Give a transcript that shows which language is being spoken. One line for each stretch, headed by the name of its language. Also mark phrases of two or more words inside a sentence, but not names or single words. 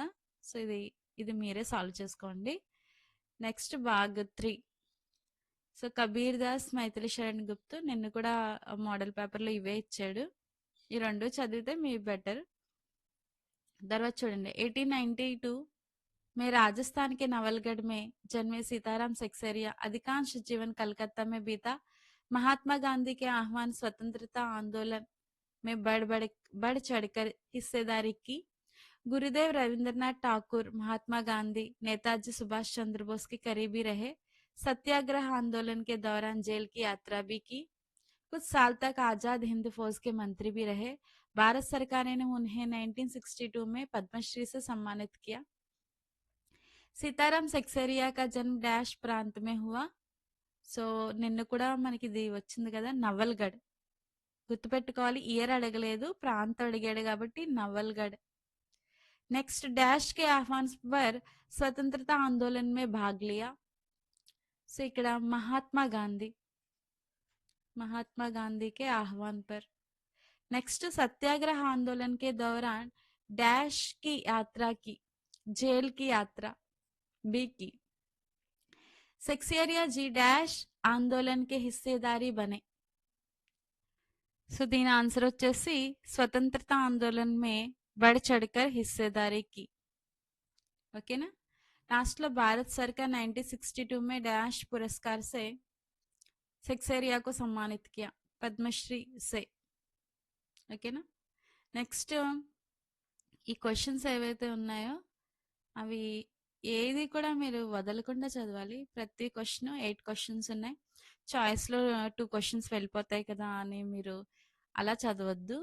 Telugu: సో ఇది మీరే సాల్వ్ చేసుకోండి. నెక్స్ట్ భాగ్ 3. సో కబీర్ దాస్, మైథిలి శరణ్ గుప్తు నిన్న కూడా మోడల్ పేపర్లో ఇవే ఇచ్చాడు. ఈ రెండు చదివితే మీ బెటర్. తర్వాత చూడండి,
Hindi: 1892 में राजस्थान के नवलगढ़ में जन्मे सीताराम सेक्सेरिया अधिकांश जीवन कलकत्ता में बीता. महात्मा गांधी के आह्वान स्वतंत्रता आंदोलन में बढ़ चढ़कर हिस्सेदारी की. गुरुदेव रविंद्रनाथ ठाकुर, महात्मा गांधी, नेताजी सुभाष चंद्र बोस के करीबी रहे. सत्याग्रह आंदोलन के दौरान जेल की यात्रा भी की. कुछ साल तक आजाद हिंद फौज के मंत्री भी रहे. भारत सरकार ने उन्हें 1962 में पद्मश्री से सम्मानित किया. सीताराम सेक्सेरिया का जन्म डैश प्रांत में हुआ.
Telugu: సో నిన్న కూడా మనకి ఇది వచ్చింది కదా, నవల్గఢ్. గుర్తుపెట్టుకోవాలి, ఇయర్ అడగలేదు, ప్రాంతం అడిగాడు కాబట్టి నవల్గఢ్. నెక్స్ట్,
Hindi: डैश के आह्वान पर स्वतंत्रता आंदोलन में भाग लिया.
Telugu: సో ఇక్కడ
Hindi: महात्मा गांधी के आह्वान पर. नेक्स्ट, सत्याग्रह आंदोलन के दौरान डैश की यात्रा की. जेल की यात्रा, बी की। सेक्सेरिया जी डैश आंदोलन के हिस्सेदारी बने।
Telugu: సో దీని ఆన్సర్ వచ్చేసి
Hindi: स्वतंत्रता आंदोलन में बढ़ चढ़कर हिस्सेदारी की। ओके ना। लास्ट లో भारत सरकार 1962 में डैश पुरस्कार से सेक्सेरिया को सम्मानित किया, पद्मश्री से।
Telugu: ఓకేనా। నెక్స్ట్ ఈ క్వశ్చన్స్ ఏవైతే ఉన్నాయో అవి ఏది కూడా మీరు వదలకుండా చదవాలి. ప్రతి క్వశ్చన్ 8 క్వశ్చన్స్ ఉన్నాయి. చాయిస్లో 2 క్వశ్చన్స్ వెళ్ళిపోతాయి కదా అని మీరు అలా చదవద్దు.